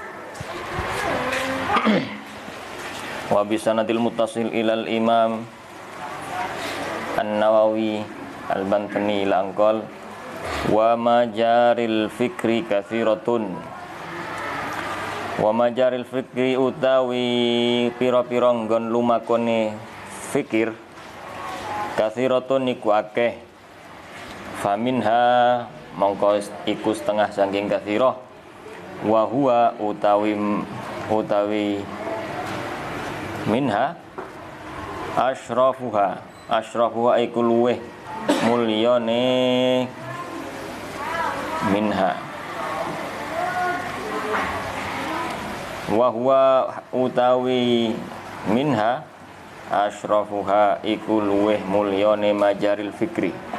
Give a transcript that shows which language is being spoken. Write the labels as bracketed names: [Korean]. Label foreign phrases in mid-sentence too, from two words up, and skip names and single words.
[Arabic] وبالسند المتصل إلى الإمام النووي البنتني langkol ومجاري الفكر كثيرة ومجاري الفكر [Javanese] utawi pira-pira nggon lumakone fikir kathiratun iku akeh faminha mongko iku setengah saking kathirah [Arabic] وهو [Javanese] utawi [Arabic] منها أشرفها [Javanese] iku luweh mulyane [Arabic] منها وهو utawi منها أشرفها [Javanese] iku luweh mulyane [Arabic] مجاري الفكر